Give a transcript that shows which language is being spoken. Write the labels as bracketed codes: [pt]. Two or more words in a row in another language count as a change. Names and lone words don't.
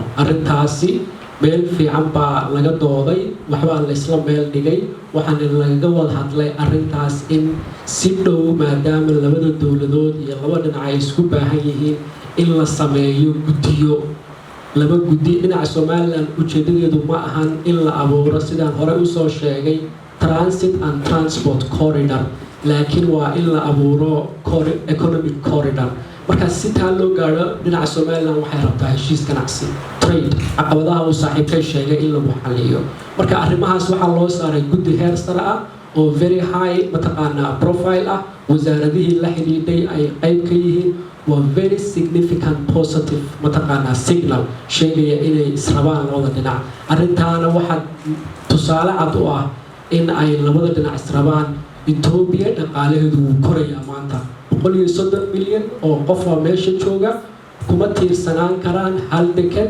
[so] arrintaasi meel fiican baa laga dooday, waxbaa la isla meel dhigay, waxaana laga wada hadlay arrintaas in si dhow maadaama labada dowladood iyo laba dhinac ay isku baahan yihiin in la sameeyo guddiyo. laba guddi dhinaca Somaliland ujeedadeedu ma ahan in la abuuro sidaan hore usoo sheegay [en] transit and transport corridor, [so] laakiin waa in la abuuro [en] economic corridor. [so] marka si taa loo gaadho dhinaca Somaliland waxay rabtaa heshiis ganacsi trade caqabadaha uu saaxiibkay sheegay in lagu xalliyo. marka arrimahaas waxaa loo saaray guddi heer sare ah oo [en] very high [so] mataqaanaa profile ah. wasaaradihii la xidhiidhay ay qayb ka yihiin. waa [en] very significant positive [so] mataqaanaa signal sheegaya inay israbaan labada dhinac. arrintaana waxaa tusaale cad u ah in ay labada dhinac israbaan. Ethiopia dhaqaalaheedu wuu korayaa maanta 130 milyan oo qof oo meesha jooga kuma tiirsanaan karaan hal deked.